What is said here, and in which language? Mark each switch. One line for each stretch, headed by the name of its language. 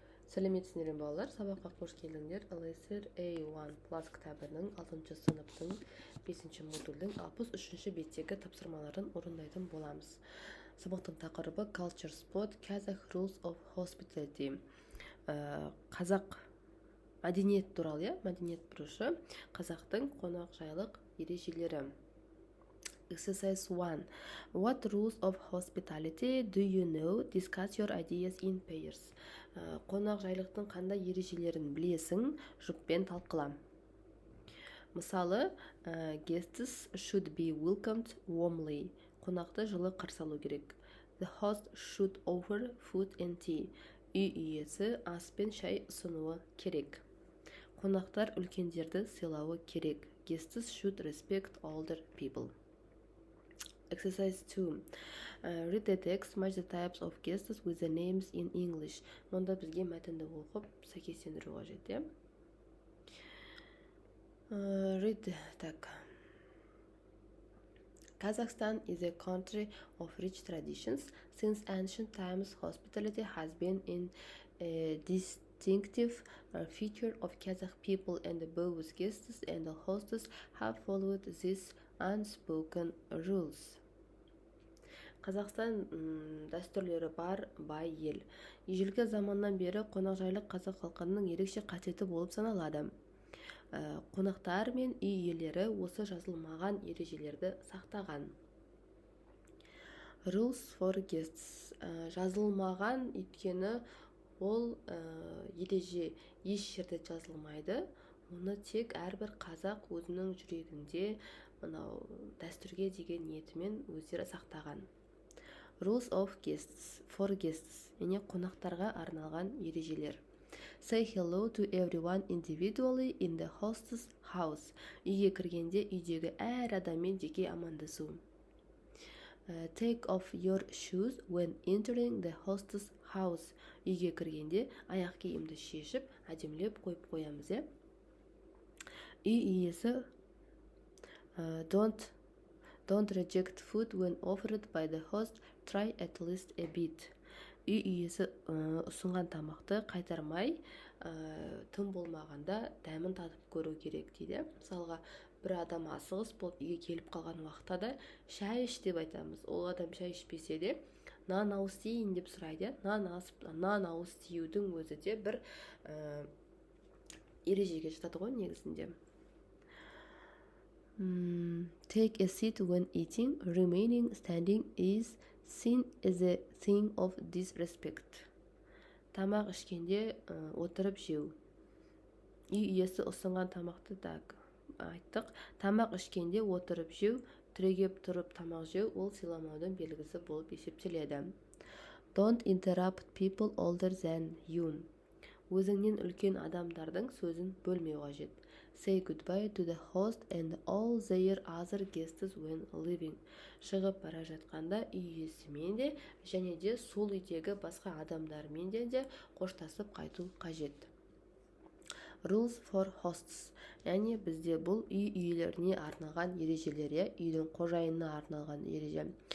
Kazakh: Сәлеметсіздер балалар, сабаққа қош келдіңдер. LSR A1 Plus кітабының 6 сыныптың 5 модульдің 63 беттегі тапсырмаларын орындайтын боламыз. Сабақтың тақырыбы Culture Spot Kazakh Rules of Hospitality. Қазақ мәдениет туралы, мәдениет бұрышы, қазақтың қонақжайлық ережелері.
English: Exercise 1. What rules of hospitality do you know? Discuss your ideas in pairs.
Kazakh: Қонақжайлықтың қандай ережелерін білесің? Жұппен талқыла.
English: Мысалы, guests should be welcomed warmly.
Kazakh: Қонақты жылы қарсы алу керек.
English: The host should offer food and tea.
Kazakh: Үй иесі ас пен шай ұсынуы керек. Қонақтар үлкендерді сыйлауы керек.
English: Guests should respect older people. Exercise 2. Read the text, match the types of guests with the names in English.
Kazakh: Мұнда бізге мәтінді оқып, сәйкестендіру қажет.
English: Read так. Kazakhstan is a country of rich traditions. Since ancient times, hospitality has been a distinctive feature of Kazakh people, and both guests and the hosts have followed these unspoken rules.
Kazakh: Қазақстан дәстүрлері бар бай ел. Ежелгі заманнан бері қонақжайлық қазақ халқының ерекше қасиеті болып саналады. Қонақтар мен үй иелері осы жазылмаған ережелерді сақтаған.
English: Rules for guests.
Kazakh: Жазылмаған, өйткені ол ереже еш жерде жазылмайды. Оны тек әрбір қазақ өзінің жүрегінде мынау дәстүрге деген ниетімен өздері сақтаған.
English: Rules of guests, for guests,
Kazakh: яғни қонақтарға арналған ережелер.
English: Say hello to everyone individually in the host's house.
Kazakh: Үйге кіргенде үйдегі әр адаммен жеке амандасу.
English: Take off your shoes when entering the host's house.
Kazakh: Үйге кіргенде аяқ киімді шешіп, әдемілеп қойып қоямыз. Үй иесі
English: Don't reject food when offered by the host. Try at least a bit.
Kazakh: Үй иесі ұсынған тамақты қайтармай, тым болмағанда дәмін татып көру керек дейді. Мысалға, бір адам асығыс болып үйге келіп қалған уақытта да шай іш деп айтамыз. Ол адам шай ішпесе де, нан ауыз тиейін деп сұрайды. Нан ауыз тиюдің өзі де бір ережеге жатады ғой негізінде.
English: Take a seat when eating. Remaining standing is seen as a thing of disrespect.
Kazakh: Тамақ ішкенде отырып жеу. Үй иесі ұсынған тамақты айттық. Тамақ ішкенде отырып жеу, түрегеп тұрып тамақ жеу ол сыйламаудың белгісі болып есептеледі.
English: Don't interrupt people older than you.
Kazakh: Өзіңнен үлкен адамдардың сөзін бөлмеу қажет.
English: Say goodbye to the host and all their other guests when leaving.
Kazakh: Шығып бара жатқанда үй иесімен де және де сол үйдегі басқа адамдармен де қоштасып қайту қажет.
English: Rules for hosts.
Kazakh: Яғни бізде бұл үй иелеріне арналған ережелер, үйдің қожайынына арналған ереже.